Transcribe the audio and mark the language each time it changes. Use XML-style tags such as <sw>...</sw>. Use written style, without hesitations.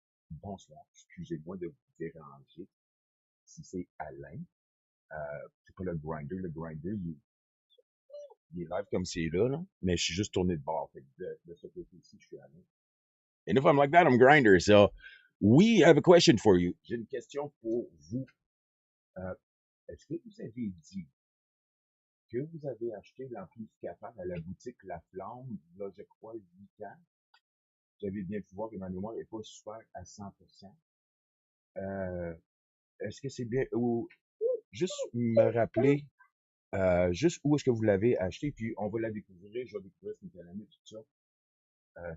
<fr>Bonsoir. Excusez-moi de vous déranger. Si c'est Alain, c'est pas le grinder. Le grinder, il est live comme c'est là. Mais je suis juste tourné de bord. Fait que de ce côté-ci, je suis Alain.</fr> <en>And if I'm like that, I'm grinder. So, we have a question for you.</en> <fr>J'ai une question pour vous. Euh, Est-ce que vous avez dit que vous avez acheté l'amplificateur à la boutique La Flamme, là, je crois, 8 ans? Vous avez bien pu voir que ma mémoire n'est pas super à 100%. Euh, Est-ce que c'est bien, ou juste me rappeler, juste où est-ce que vous l'avez acheté, puis on va la découvrir, je vais découvrir ce qu'elle a mis, tout ça.</fr>